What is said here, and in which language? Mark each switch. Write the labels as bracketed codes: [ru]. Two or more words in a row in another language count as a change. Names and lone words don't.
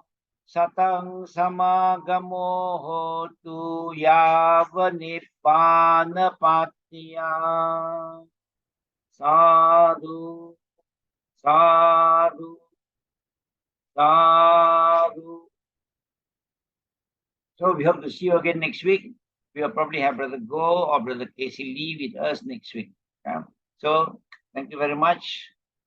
[pi] Satang samagamo hotu yava nibbana pattiya. Sadhu, sadhu, sadhu. [en] So we hope to see you again next week. We will probably have Brother Go or Brother Casey Lee with us next week. So thank you very much.